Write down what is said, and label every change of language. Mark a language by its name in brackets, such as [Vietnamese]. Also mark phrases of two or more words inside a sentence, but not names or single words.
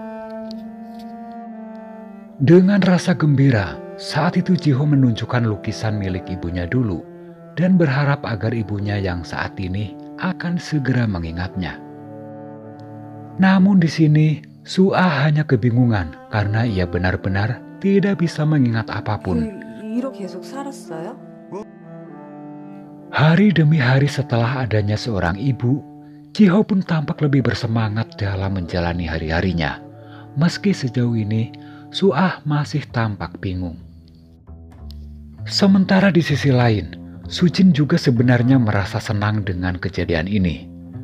[Indonesian] Dengan rasa gembira, saat itu Jiho menunjukkan lukisan milik ibunya dulu dan berharap agar ibunya yang saat ini akan segera mengingatnya. Namun di sini Suah hanya kebingungan karena ia benar-benar tidak bisa mengingat apapun. [Korean] 이렇게 계속 살았어요? [Indonesian] Hari demi hari setelah adanya seorang ibu, Jiho pun tampak lebih bersemangat dalam menjalani hari-harinya. Meski sejauh ini Suah masih tampak bingung. Sementara di sisi lain, Sujin juga sebenarnya merasa senang dengan kejadian ini.